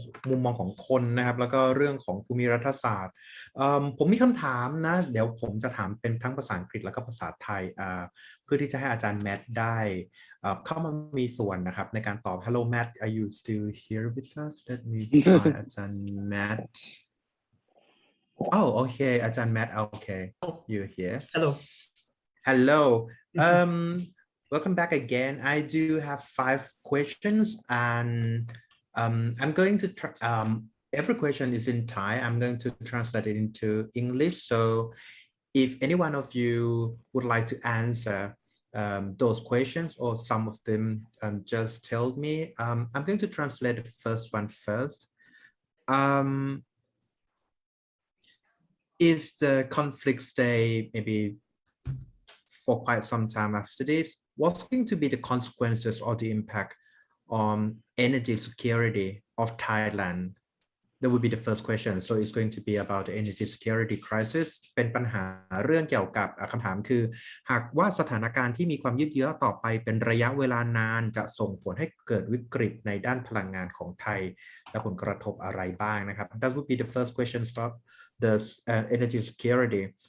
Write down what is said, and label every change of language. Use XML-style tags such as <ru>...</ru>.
<th>มุมมองของคนนะครับแล้วก็เรื่องของภูมิรัฐศาสตร์ผมมีคำถามนะเดี๋ยวผมจะถามเป็นทั้งภาษาอังกฤษแล้วก็ภาษาไทยเพื่อที่จะให้อาจารย์แมทได้เข้ามามีส่วนนะครับในการตอบ</th> <en>Hello Matt are you still here with us let me find</en> <th>อาจารย์ Matt</th> <en>oh okay</en> <th>อาจารย์ Matt</th> <en>okay you're here hello welcome back again. I do have 5 questions and I'm going to every question is in Thai. I'm going to translate it into English. So if any one of you would like to answer those questions or some of them, just tell me. I'm going to translate the first one first. If the conflict stay maybe for quite some time after this, what's going to be the consequences or the impact on energy security of Thailand? That would be the first question. So it's going to be about the energy security crisis.</en> <th>เป็นปัญหาเรื่องเกี่ยวกับคำถามคือหากว่าสถานการณ์ที่มีความยืดเยื้อต่อไปเป็นระยะเวลานานจะส่งผลให้เกิดวิกฤตในด้านพลังงานของไทยและผลกระทบอะไรบ้างนะครับ</th> <en>That would be the first question about the energy security.</en>